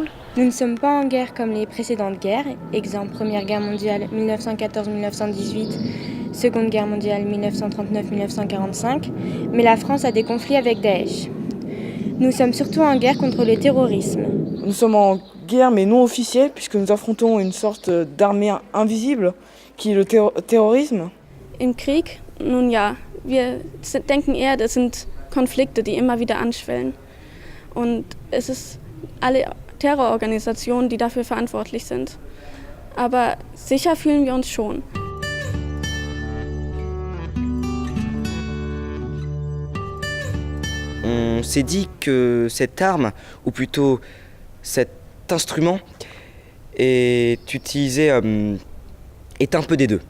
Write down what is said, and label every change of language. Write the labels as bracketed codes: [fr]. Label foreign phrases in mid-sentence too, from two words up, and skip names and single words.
[fr] Nous ne sommes pas en guerre comme les précédentes guerres, exemple Première Guerre mondiale 1914-1918, Seconde Guerre mondiale 1939-1945, mais la France a des conflits avec Daesh. Nous sommes surtout en guerre contre le terrorisme. Nous sommes en guerre mais non officielle puisque nous affrontons une sorte d'armée invisible qui est le terrorisme. [de] Im Krieg, nun ja, wir denken eher, das sind Konflikte, die immer wieder anschwellen. Und es ist alle Terrororganisationen, die dafür verantwortlich sind. Aber sicher fühlen wir uns schon. [fr] On s'est dit que cette arme, ou plutôt cet instrument, est utilisé, est un peu des deux.